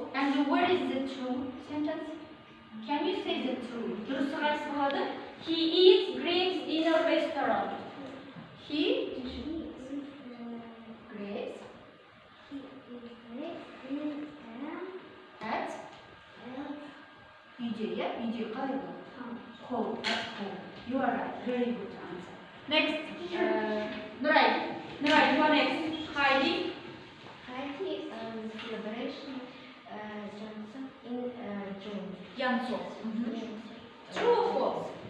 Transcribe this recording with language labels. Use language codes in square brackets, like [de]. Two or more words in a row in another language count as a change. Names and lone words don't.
[en] And what is the true sentence? Can you say the true? He eats grapes in a restaurant. He grapes at үйде, yeah? [kk] Үйде қалай болады? [en] Home. At home. You are right. Very good answer. Next. Nuray, you are next. Heidi. Heidi celebration Johnson in June. Janso. True or false?